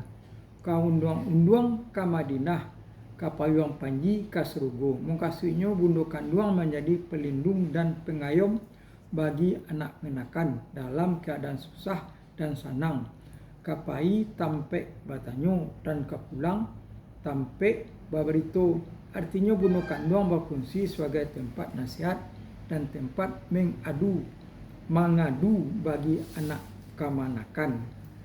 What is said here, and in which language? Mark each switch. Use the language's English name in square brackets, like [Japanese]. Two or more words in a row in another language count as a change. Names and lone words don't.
[Minangkabau] Kaundang-undang ka Madinah, kapayuang panji kasrugo. [Indonesian] Mengkasihnya bunda kandung menjadi pelindung dan pengayom bagi anak kemenakan dalam keadaan susah dan senang. [Minangkabau] Kapai tampe batanyo dan kapulang tampe baberito. [Indonesian] Artinya bunda kandung berfungsi sebagai tempat nasihat dan tempat mengadu bagi anak kemanakan.